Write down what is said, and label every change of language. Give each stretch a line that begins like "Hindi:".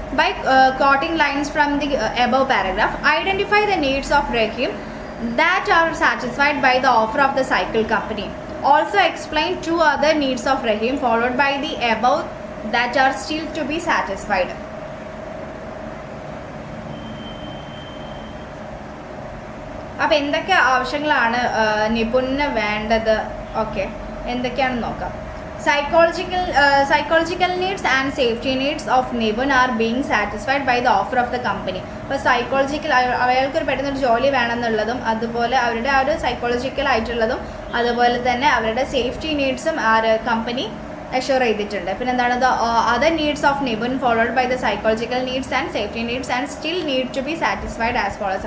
English: By quoting lines from the above paragraph, identify the needs of Rahim that are satisfied by the offer of the cycle company. Also explain two other needs of Rahim followed by the above that are still to be satisfied.
Malayalam: അപ്പോൾ എന്തൊക്കെ ആവശ്യങ്ങളാണ് നിപുണിന് വേണ്ടത്? Okay, എന്തൊക്കെയാണെന്ന് നോക്കാം.
English: Psychological needs and safety needs of Nipun are being satisfied by the offer of the company.
Malayalam: അപ്പോൾ അയാൾക്കൊരു പെട്ടെന്നൊരു ജോലി വേണമെന്നുള്ളതും അതുപോലെ അവരുടെ ആ ഒരു സൈക്കോളജിക്കൽ ആയിട്ടുള്ളതും അതുപോലെ തന്നെ അവരുടെ സേഫ്റ്റി നീഡ്സും ആ ഒരു കമ്പനി അഷ്യൂർ ചെയ്തിട്ടുണ്ട്. പിന്നെ എന്താണ്
English: The other needs of Nipun followed by the psychological needs and safety needs and still need to be satisfied as follows.